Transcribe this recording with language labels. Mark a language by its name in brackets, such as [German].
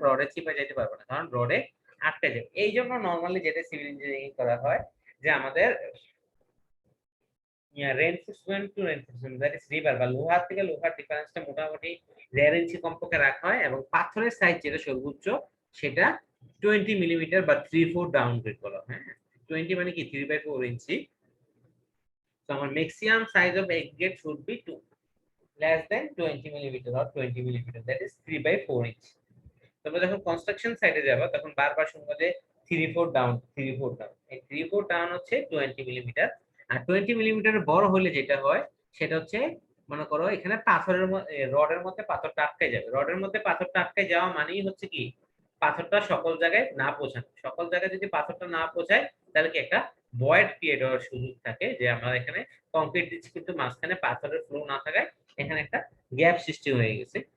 [Bangla] রডে চিপা যাইতে পারবে না, কারণ রডে আটকে যাবে। এই জন্য নর্মালি যেটা সিভিল ইঞ্জিনিয়ারিং করা হয় যে আমাদের reinforcement two reinforcement, that is রিবার বা লোহার থেকে লোহার ডিফারেন্সটা মোটামুটি 1.5 ইঞ্চি কমপক্ষে রাখা হয়, এবং পাথরের সাইজ যেটা সর্বোচ্চ সেটা 20 মিলিমিটার বা 3/4 ডাউনগ্রেড করা হয়। হ্যাঁ, 20 মানে কি 3/4 ইঞ্চি। [English] So our maximum size of aggregate should be less than 20 millimeter or 20 millimeter, that is 3/4 inch. [Bangla] তোমরা যখন কনস্ট্রাকশন সাইডে যাবে তখন বারবার শুনবো যে 3/4 ডাউন 3/4 ডাউন, এই 3/4 ডাউন হচ্ছে 20 মিলিমিটার। আর 20 মিলিমিটারের বড় হলে যেটা হয় সেটা হচ্ছে মনে করো এখানে পাথরের রডের মধ্যে পাথরটা আটকে যাবে, রডের মধ্যে পাথরটা আটকে যাওয়া মানেই হচ্ছে কি পাথরটা সকল জায়গায় না পৌঁছানো, সকল জায়গায় যদি পাথরটা না পৌঁছায় তাহলে কি একটা ভয়েড ক্রিয়েট হওয়ার সুযোগ থাকে, যে আমরা এখানে কংক্রিট দিচ্ছি কিন্তু মাঝখানে পাথরের ফ্লো না থাকায় এখানে একটা গ্যাপ সৃষ্টি হয়ে গেছে।